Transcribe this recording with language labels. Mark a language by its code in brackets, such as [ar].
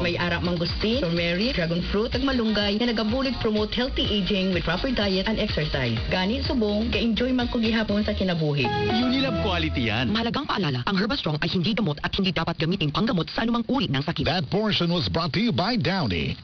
[hil] May arak mangustin, [en] turmeric, dragon fruit, [hil] ag malunggay, na nagabulig [en] promote healthy aging with proper diet and exercise. [hil] Gani subong, ka-enjoy man ko gihapon sa kinabuhi. [en] Unilab quality yan. [tl] Mahalagang paalala, ang Herbastrong ay hindi gamot at hindi dapat gamitin panggamot sa anumang uri ng sakit. [en] That portion was brought to you by Downy.